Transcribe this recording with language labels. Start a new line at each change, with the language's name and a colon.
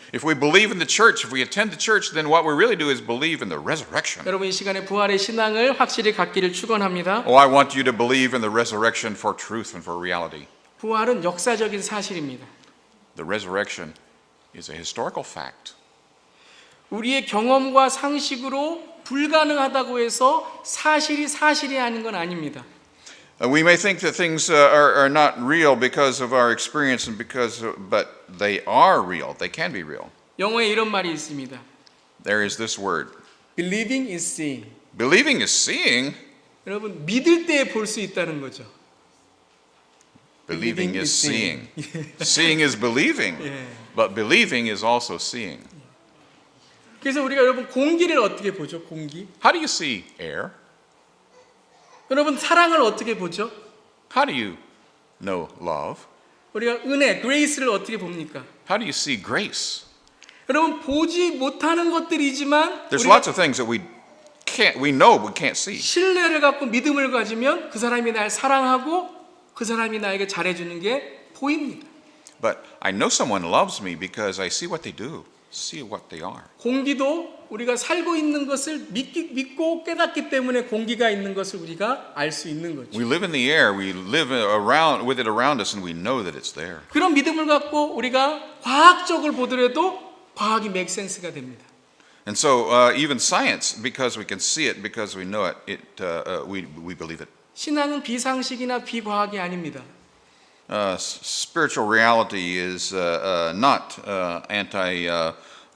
English: If we believe in the church, if we attend the church, then what we really do is believe in the resurrection.
Korean: 여러분, 이 시간에 부활의 신앙을 확실히 갖기를 축원합니다.
English: Oh, I want you to believe in the resurrection for truth and for reality.
Korean: 부활은 역사적인 사실입니다.
English: The resurrection is a historical fact.
Korean: 우리의 경험과 상식으로 불가능하다고 해서 사실이 아닌 건 아닙니다.
English: We may think that things are not real because of our experience and but they are real. They can be real.
Korean: 영어에 이런 말이 있습니다.
English: There is this word. Believing is seeing. Believing is seeing.
Korean: 여러분, 믿을 때 볼 수 있다는 거죠.
English: Believing is seeing. Seeing is believing.
Korean: 예.
English: But believing is also seeing.
Korean: 그래서 우리가 여러분 공기를 어떻게 보죠? 공기.
English: How do you see air?
Korean: 여러분 사랑을 어떻게 보죠?
English: How do you know love?
Korean: 우리가 은혜, grace를 어떻게 봅니까?
English: How do you see grace?
Korean: 여러분 보지 못하는 것들이지만
English: There's
Korean: 우리가
English: lots of things that we know we can't see.
Korean: 신뢰를 갖고 믿음을 가지면 그 사람이 날 사랑하고 그 사람이 나에게 잘해주는 게 보입니다.
English: But I know someone loves me because I see what they do, see what they are.
Korean: 공기도 우리가 살고 있는 것을 믿고 깨닫기 때문에 공기가 있는 것을 우리가 알 수 있는 거죠.
English: We live in the air, we live around with it around us, and we know that it's there.
Korean: 그런 믿음을 갖고 우리가 과학적으로 보더라도 과학이
English: make sense
Korean: 가 됩니다.
English: And so even science, because we can see it, because we know it, we believe it.
Korean: 신앙은 비상식이나 비과학이 아닙니다.
English: Spiritual reality is not anti-truth.